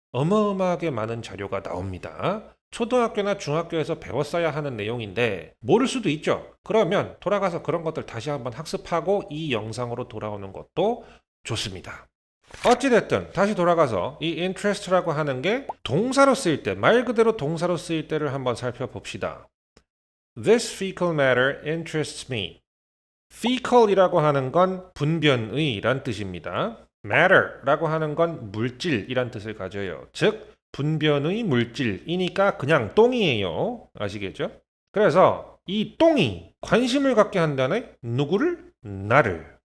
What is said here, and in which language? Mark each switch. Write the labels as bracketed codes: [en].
[ko] 어마어마하게 많은 자료가 나옵니다. 초등학교나 중학교에서 배웠어야 하는 내용인데 모를 수도 있죠. 그러면 돌아가서 그런 것들 다시 한번 학습하고 이 영상으로 돌아오는 것도 좋습니다. 어찌됐든 다시 돌아가서 이 interest라고 하는 게 동사로 쓰일 때, 말 그대로 동사로 쓰일 때를 한번 살펴봅시다. [en] This fecal matter interests me. [ko] fecal이라고 하는 건 분변의란 뜻입니다. matter라고 하는 건 물질이란 뜻을 가져요. 즉 분변의 물질이니까 그냥 똥이에요. 아시겠죠? 그래서 이 똥이 관심을 갖게 한다네? 누구를? 나를.